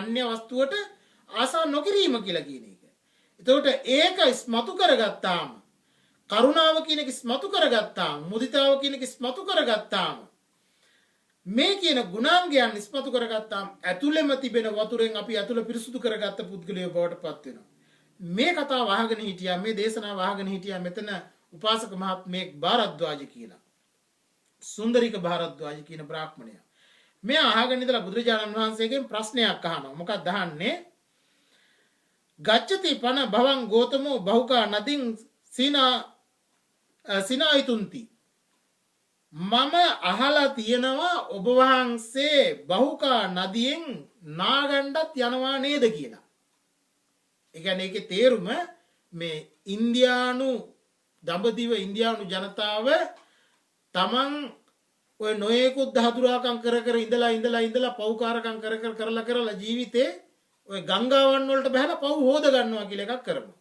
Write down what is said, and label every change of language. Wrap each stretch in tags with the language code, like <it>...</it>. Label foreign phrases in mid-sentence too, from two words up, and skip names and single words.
<si>අන්‍ය වස්තුවට ආසා නොකිරීම කියලා කියන එක. එතකොට ඒක ඉස්මතු කරගත්තාම කරුණාව කියන එක ඉස්මතු කරගත්තාම මුදිතාව කියන එක ඉස්මතු කරගත්තාම මේ කියන ගුණාංගයන් ඉස්මතු කරගත්තාම ඇතුළෙම තිබෙන වතුරෙන් අපි ඇතුළ පිරිසුදු කරගත්ත පුද්ගලයෝ බවට පත් වෙනවා. මේ කතාව අහගෙන හිටියා, මේ දේශනාව අහගෙන හිටියා මෙතන උපාසක මහත්මයෙක් භාරද්වාජ කියලා. සුන්දරික භාරද්වාජ කියන බ්‍රාහ්මණයා. මෙයා අහගෙන ඉඳලා බුදුරජාණන් වහන්සේගෙන් ප්‍රශ්නයක් අහනවා. මොකක්ද අහන්නේ?</si> <pi>ගච්ඡති පන භවං ගෝතමෝ බහුකා නදින් සිනායිතුන්ති.</pi> <si>මම අහලා තියෙනවා ඔබ වහන්සේ බහුකා නදියෙන් නාගණ්ඩත් යනවා නේද කියලා. ඒ කියන්නේ ඒකේ තේරුම මේ ඉන්දියානු දඹදිව ඉන්දියානු ජනතාව තමන් ඔය නොයෙකුත් දහදුරාකම් කර කර ඉඳලා පව්කාරකම් කරලා ජීවිතේ ඔය ගංගාවන් වලට බහලා පව් හොද ගන්නවා කියලා එකක් කරනවා.</si>